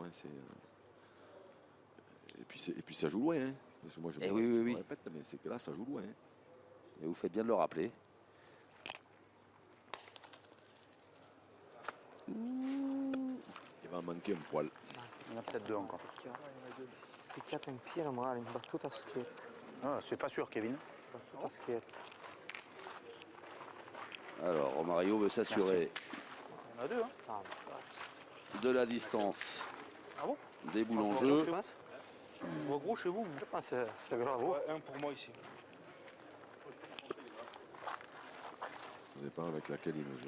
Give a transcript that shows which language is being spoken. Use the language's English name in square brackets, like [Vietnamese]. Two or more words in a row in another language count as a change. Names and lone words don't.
[French] hein, Et puis ça joue loin. Hein. Parce que moi, je Eh me- oui, je oui, me oui. répète, mais c'est que là, ça joue loin. hein. Et vous faites bien de le rappeler. Il va en manquer un poil. Il y en a peut-être 2 encore. [Italian] Picchiato in pieno male, in battuta a schietto. [French] Ah, c'est pas sûr, Kevin. [Italian] Battuta a schietto. [French] Alors, Romario veut s'assurer Il y en a 2, hein. Ah, de la distance Ah bon? des boules en je jeu. pense. On va gros chez vous. Je pense que c'est grave. Un pour moi ici. Ça dépend avec laquelle il mesure.